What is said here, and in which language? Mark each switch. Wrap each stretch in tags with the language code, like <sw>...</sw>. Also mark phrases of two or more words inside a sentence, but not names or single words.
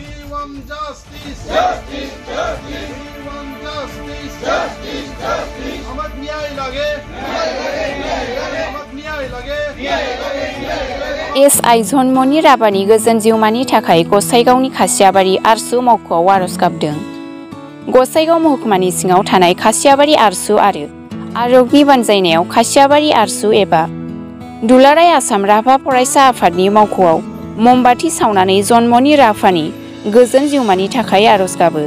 <en>want justice. Justice, justice. We want justice. Justice, justice.</en> <bn>আমাদের ন্যায় লাগে। ন্যায় লাগে, ন্যায় লাগে। আমাদের ন্যায় লাগে। ন্যায় লাগে, ন্যায় লাগে।</bn> <brx>एसआइ जन्मनि राबानि गोजोन जिउमानि थाखाय गसाइगावनि खासियाबारि आरसु मावख'आव आर'ज गाबदों। गसाइगाव महकुमानि सिङाव थानाय खासियाबारि आरसु आरो आरगनि बानजायनायाव खासियाबारि आरसु एबा दुलाराय आसाम राभा फरायसा आफादनि मावख'आव ममबाति सावनानै जन्मनि राभानि गोजोन जिउमानि थाखाय आर'ज गाबो।</brx>